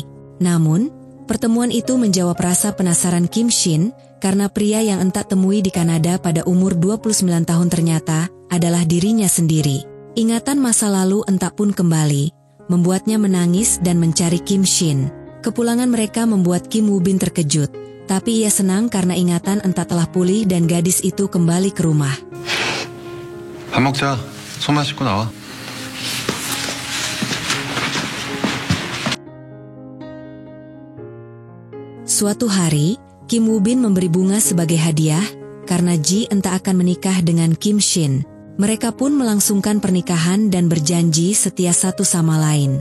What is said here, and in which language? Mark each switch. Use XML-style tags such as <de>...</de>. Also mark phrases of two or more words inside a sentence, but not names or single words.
<id>Namun, pertemuan itu menjawab rasa penasaran Kim Shin karena pria yang Entak temui di Kanada pada umur 29 tahun ternyata adalah dirinya sendiri. Ingatan masa lalu Entak pun kembali, membuatnya menangis dan mencari Kim Shin. Kepulangan mereka membuat Kim Woo Bin terkejut, tapi ia senang karena ingatan Entak telah pulih dan gadis itu kembali ke rumah.</id> <ko>밥 먹자. 손만 씻고 나와.</ko> <id>Suatu hari, Kim Woo Bin memberi bunga sebagai hadiah karena Ji Entak akan menikah dengan Kim Shin. Mereka pun melangsungkan pernikahan dan berjanji setia satu sama lain.</id>